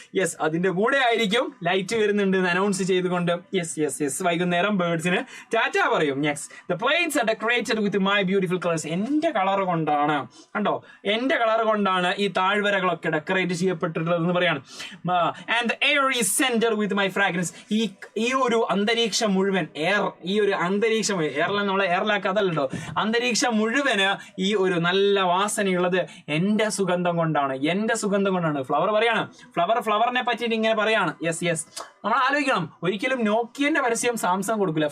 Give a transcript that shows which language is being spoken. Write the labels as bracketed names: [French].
[Malayalam] Yes, അതിന്റെ കൂടെ ആയിരിക്കും ലൈറ്റ് വരുന്നുണ്ട് എന്ന് അനൗൺസ് ചെയ്തുകൊണ്ട് യെസ് വൈകുന്നേരം ബേർഡ്സിന് ടാറ്റ പറയും. [English] Next, the plains are decorated with my beautiful colours. [Malayalam] എന്റെ കളർ കൊണ്ടാണ്, കണ്ടോ, എന്റെ കളർ കൊണ്ടാണ് ഈ താഴ്വരകളൊക്കെ ഡെക്കറേറ്റ് ചെയ്യപ്പെട്ടിട്ടുള്ളതെന്ന് പറയാണ്. [English] And the air is scented with my fragrance. [Malayalam] ഈ ഒരു അന്തരീക്ഷം മുഴുവൻ ഈ ഒരു അന്തരീക്ഷം നമ്മളെ എയറിലാക്കാതല്ലോ, അന്തരീക്ഷം മുഴുവന് ഈ ഒരു നല്ല വാസനയുള്ളത് എന്റെ സുഗന്ധം കൊണ്ടാണ്. ഫ്ലവർ പറയാണ്, ഫ്ലവറിനെ പറ്റിയിട്ട് ഇങ്ങനെ പറയാണ്. യെസ് നമ്മൾ ആലോചിക്കണം, ഒരിക്കലും നോക്കിയന്റെ പരസ്യം സാംസങ് കൊടുക്കില്ല.